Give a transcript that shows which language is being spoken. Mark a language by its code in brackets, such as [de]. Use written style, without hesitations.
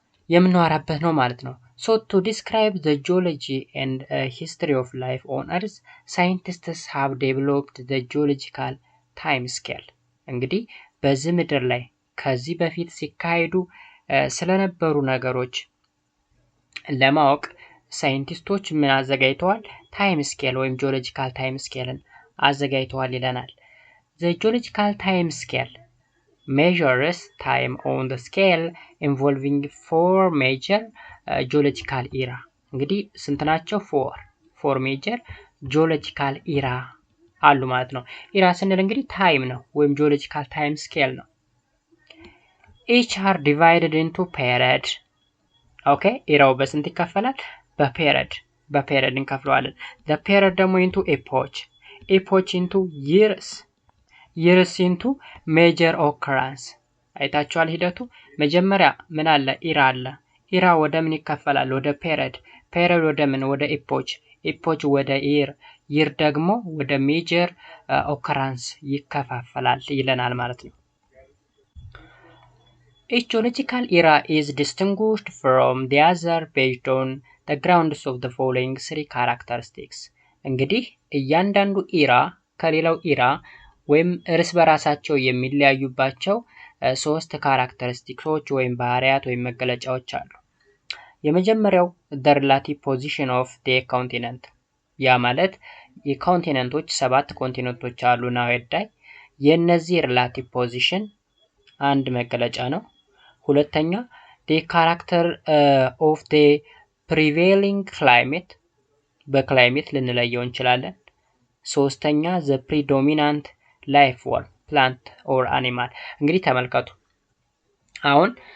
[am] የምናወራበት ነው ማለት ነው። ሶ [en] to describe the geology and history of life on earth scientists have developed the geological time scale. [am] እንግዲህ በዚህ ምድር ላይ ከዚህ በፊት ሲካሄዱ ስለነበሩ ነገሮች ለማወቅ ሳይንቲስቶች ምን አዘጋጅተዋል? ታይም ስኬል ወይም ጂኦሎጂካል ታይም ስኬልን አዘጋጅተዋል ይለናል። [en] The geological time scale measures time on the scale involving 4 major geological era. [am] እንግዲህ ስንት ናቸው? [en] 4 major geological era [am] አሉ ማለት ነው። ኢራ ስንል እንግዲህ ታይም ነው ወይም ጂኦሎጂካል ታይም ስኬል ነው። [en] Each are divided into period. [am] ኦኬ ኢራው በስንት ይከፈላል? በፔሪድ እንከፍለዋለን። the period ደግሞ [en] into epoch into years into major occurrence። [am] አይታችኋል ሂደቱ። መጀመሪያ ምን አለ? ኢራ አለ። ኢራ ወደ ምን ይከፈላል? ወደ ፔሪድ ወደ ምን? ወደ epoch ወደ year ደግሞ ወደ major occurrence ይከፋፈላል ይለናል ማለት ነው። [en] Each geological era is distinguished from the other based on the grounds of the following 3 characteristics. [am] እንግዲህ እያንዳንዱ ኢራ ከሌላው ኢራ ወይም እርስ በራሳቸው የሚለያዩባቸው 3 ካራክተሪስቲክሶች ወይም ባህሪያት ወይም መገለጫዎች አሉ። የመጀመሪያው [en] the relative position of the continent። [am] ያ ማለት የኮንቲኔንቶች 7 ኮንቲኔንቶች አሉ ናውዳይ የነዚህ relative position አንድ መገለጫ ነው። ሁለተኛ [en] the character of the prevailing climate [am] በክላይሜት ልንለየው እንችላለን። ሶስተኛ [en] the predominant life form plant or animal። [am] እንግዲህ ተመልከቱ አሁን